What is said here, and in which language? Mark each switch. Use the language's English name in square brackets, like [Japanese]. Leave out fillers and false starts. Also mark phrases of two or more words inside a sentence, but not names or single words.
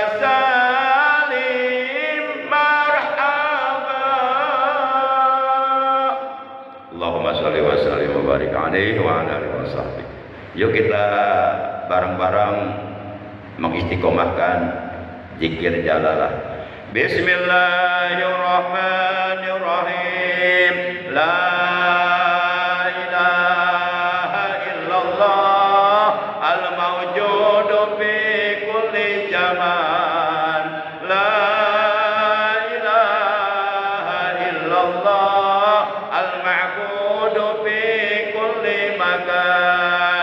[Arabic] وسلم مرحبا. اللهم صل وسلم وبارك عليه وعلى آله وصحبه. [Indonesian] Yuk kita bareng-bareng mengistiqomahkan zikir jalalah. [Arabic] Bismillahirrahmanirrahim. لا إله إلا الله الموجود في كل زمان. لا إله إلا الله المعبود في كل مكان.